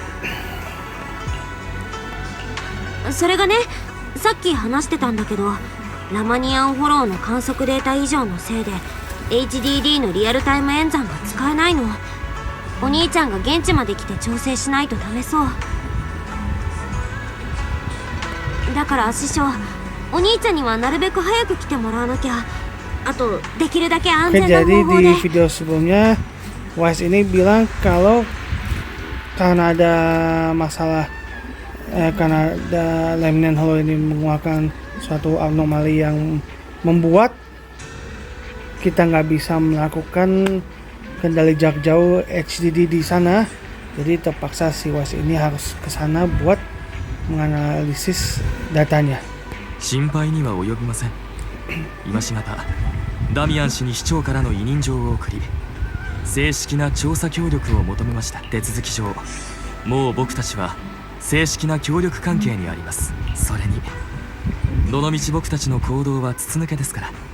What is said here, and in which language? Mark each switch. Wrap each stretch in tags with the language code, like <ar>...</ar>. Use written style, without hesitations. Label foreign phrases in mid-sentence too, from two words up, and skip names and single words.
<ja>それがね、さっき話してたんだけど、ラマニアンホローの観測データ異常のせいで HDD のリアルタイム演算が使えないの。お兄ちゃんが現地まで来て調整しないとダメそう。だから師匠、お兄ちゃんにはなるべく早く来てもらわなきゃ。あとできるだけ安全な方法で。</ja> <id>Jadi di video sebelumnya Wise ini bilang kalau karena ada masalah karena ada Lemnian Hollow ini mengeluarkan suatu anomali yang membuat kita nggak bisa melakukan kendali jarak jauh HDD di sana. Jadi terpaksa si Wise ini harus ke sana buat menganalisis datanya.</id> <ja>心配には及びません。今しがたダミアン氏に市長からの委任状を送り、正式な調査協力を求めました。手続き上もう僕たちは正式な協力関係にあります。それにどのみち僕たちの行動は筒抜けですから。</ja>